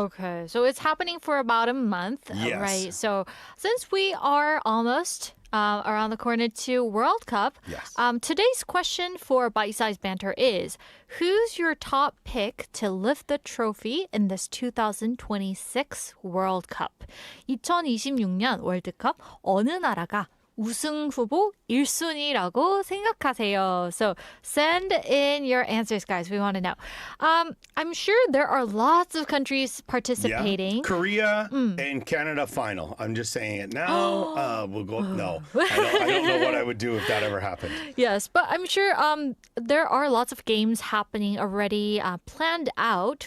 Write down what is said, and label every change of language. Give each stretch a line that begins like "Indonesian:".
English: Okay, so it's happening for about a month, Yes. right? So since we are almost around the corner to World Cup, Yes. Today's question for Bite-Sized Banter is, who's your top pick to lift the trophy in this 2026 World Cup?
Korean: 2026년 월드컵 어느 나라가 우승 후보 1순위라고 생각하세요?
English: So send in your answers, guys. We want to know. I'm sure there are lots of countries participating. Yeah. Korea and Canada final. I'm just saying it now. We'll go. No, I don't know what I would do if that ever happened. Yes, but I'm sure there are lots of games happening already planned out,